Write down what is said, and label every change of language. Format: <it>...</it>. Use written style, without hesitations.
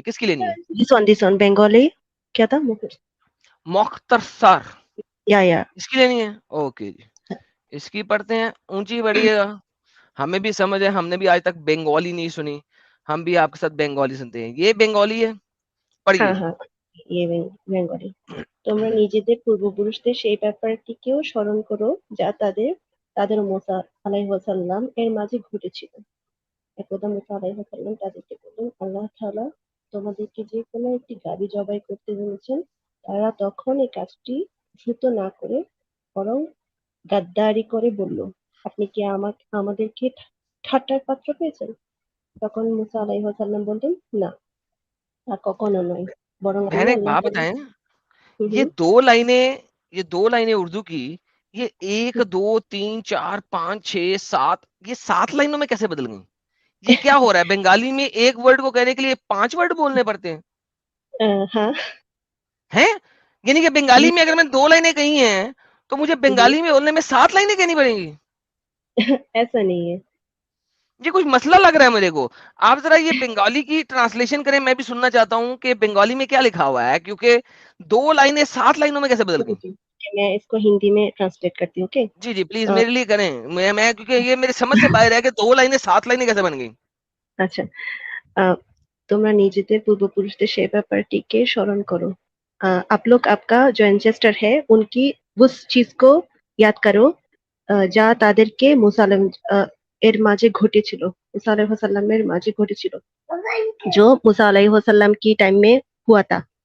<hi>किसकी लेनी है?</hi> <en>this one</en> <hi>बंगाली क्या था मुख्तसर, या इसकी लेनी है, ओके जी। इसकी पढ़ते हैं, ऊंची बढ़िएगा, हमें भी समझ है, हमने भी आज तक बंगाली नहीं सुनी, हम भी आपके साथ बंगाली सुनते हैं। ये बंगाली है,</hi> <bn>হ্যাঁ</bn> <hi>पढ़िए।</hi> <bn>হ্যাঁ</bn> <hi>ইয়ে</hi> <bn>বেঙ্গলি তোমরা নিজেদের পূর্বপুরুষদের সেই ব্যাপারটিকেও স্মরণ করো যা তাদের মুসা আলাইহিসসালাম এর মাঝে ঘটেছিল। একদা মুসা আলাইহিসসালাম তাদেরকে বললেন, আল্লাহ তাআলা তোমাদেরকে যে কোনো একটি গাভী জবাই করতে বলেছেন। তারা তখন এই কাজটি দ্রুত না করে বরং গাদ্দারি করে বলল, আপনি কি আমাদেরকে ঠাট্টার পাত্র পেয়েছেন? তখন মুসা আলাইহিসসালাম বললেন, না, তা কখনো নয়, বরং আমি</bn> <hi>बहन एक</hi> <bn>আল্লাহ</bn> <hi>बात</hi> <bn>তাআলা।</bn> <hi>बताएं, হুম ये হুম दो लाइनें ये दो लाइनें उर्दू की, ये एक दो तीन चार पांच छह सात, ये 7 लाइनों में कैसे बदल गई? ये क्या हो रहा है? बंगाली में एक वर्ड को कहने के लिए 5 वर्ड बोलने पड़ते हैं?</hi> <bn>হ্যাঁ</bn> <hi>हैं? यानी कि बंगाली में अगर मैंने 2 लाइनें कही हैं, तो मुझे হুম, बंगाली में बोलने में 7 लाइनें कहनी पड़ेंगी? ऐसा नहीं है। ये कुछ मसला लग रहा है मेरे को। आप जरा ये बंगाली की ट्रांसलेशन करें, मैं भी सुनना चाहता हूँ कि बंगाली में क्या लिखा हुआ है, क्योंकि 2 लाइनें 7 लाइनों में कैसे बदल गई? जी, मैं इसको हिंदी में ट्रांसलेट करती हूँ, ओके। जी जी, प्लीज अ, मेरे लिए करें, मैं क्योंकि ये मेरे समझ से बाहर है कि 2 लाइनें 7 लाइनें कैसे बन गई?</hi> <bn>আচ্ছা, अ, তোমরা নিজেদের পূর্বপুরুষদের সেই ব্যাপারটিকে স্মরণ করো।</bn> <hi>आप लोग आपका जो एंसेस्टर है उनकी उस चीज को याद करो</hi> <bn>যা তাদেরকে মুসা এর মাঝে ঘটেছিল,</bn> <hi>মুসা আলাইহিসসালামের মাঝে ঘটেছিল, जो मूसा अलैहिस्सलाम की टाइम में हुआ था।</hi>